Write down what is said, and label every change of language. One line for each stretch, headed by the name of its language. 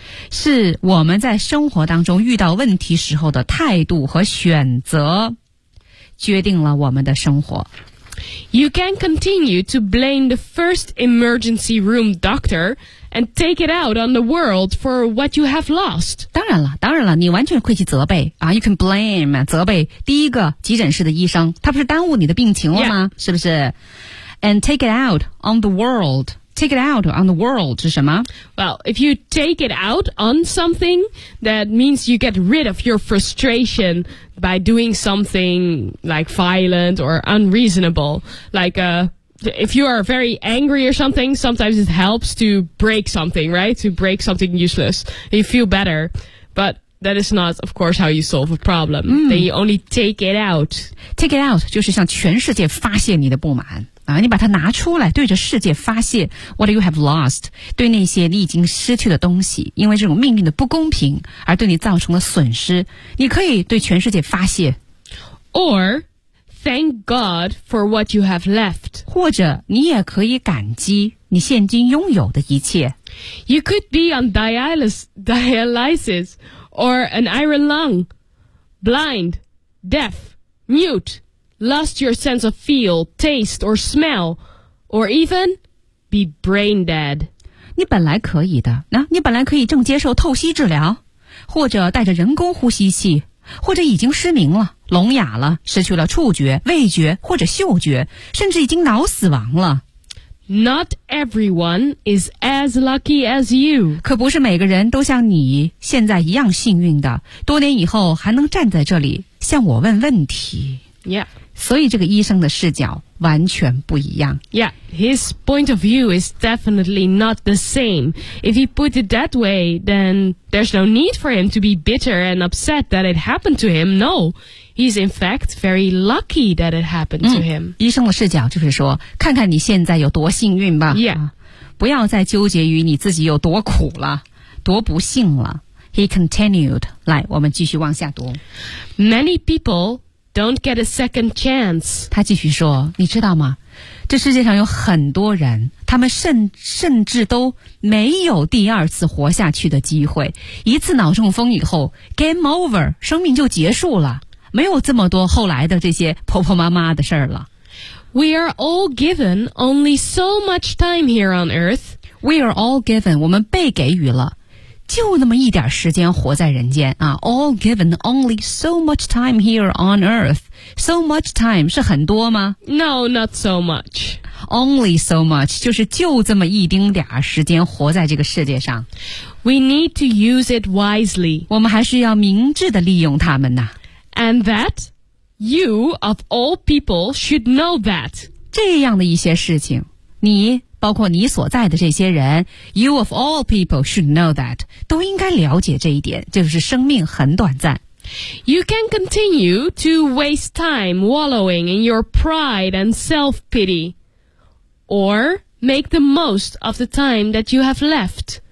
Chinese: 是我们在生活当中遇到问题时候的态度和选择决定了我们的生活。
English: You can continue to blame the first emergency room doctor and take it out on the world for what you have lost.
Chinese: 当然了，当然了，你完全可以去责备啊。
English: You can blame
Chinese: 责备第一个急诊室的医生，他不是耽误你的病情了吗？
English: Yeah.
Chinese: 是不是
English: ？And take it out on the world. Take it out on the world
Chinese: 是什么
English: ？Well, if you take it out on something, that means you get rid of your frustration. By doing something like violent or unreasonable, like if you are very angry or something, sometimes it helps to break something, right? To break something useless, you feel better. But that is not, of course, how you solve a problem.、 Then you only take it out. Take it out
Chinese: 就是向全世界发泄你的不满啊！你把它拿出来，对着世界发泄。
English: What you have lost?
Chinese: 对那些你已经失去的东西，因为这种命运的不公平而对你造成的损失，你可以对全世界发泄。
English: Or thank God for what you have left.
Chinese: 或者你也可以感激你现今拥有的一切。
English: You could be on dialysis or an iron lung, blind, deaf, mute. Lost your sense of feel, taste, or smell, or even be brain dead.
Chinese: 你本来可以的，那、啊、你本来可以正接受透析治疗，或者带着人工呼吸器，或者已经失明了、聋哑了、失去了触觉、味觉或者嗅觉，甚至已经脑死亡了。
English: Not everyone is as lucky as you.
Chinese: 可不是每个人都像你现在一样幸运的，多年以后还能站在这里向我问问题。
English: Yeah.
Chinese: 所以这个医生的视角完全不一样。
English: Yeah, his point of view is definitely not the same. If he put it that way, then there's no need for him to be bitter and upset that it happened to him. No, he's in fact very lucky that it happened to him.、
Chinese: 嗯、医生的视角就是说，看看你现在有多幸运吧。
English: Yeah.、
Chinese: 不要再纠结于你自己有多苦了，多不幸了。
English: He continued.
Chinese: 来，我们继续往下读。
English: Many people... Don't get a second chance.
Chinese: 他继续说，你知道吗？这世界上有很多人，他们甚至都没有第二次活下去的机会。一次脑中风以后 ，
English: game over，
Chinese: 生命就结束了，没有这么多后来的这些婆婆妈妈的事儿了。
English: We are all given only so much time here on Earth. We are all given，
Chinese: 我们被给予了。就那么一点时间活在人间啊
English: ，all given only so much time here on earth. So much time
Chinese: 是很多吗
English: ？No, not so much. Only so much
Chinese: 就是就这么一丁点时间活在这个世界上。
English: We need to use it wisely.
Chinese: 我们还是要明智地利用它们呐。
English: And that you of all people should know that
Chinese: 这样的一些事情，你。包括你所在的这些人
English: You of all people should know that
Chinese: 都应该了解这一点就是生命很短暂
English: You can continue to waste time wallowing in your pride and self-pity Or make the most of the time that you have left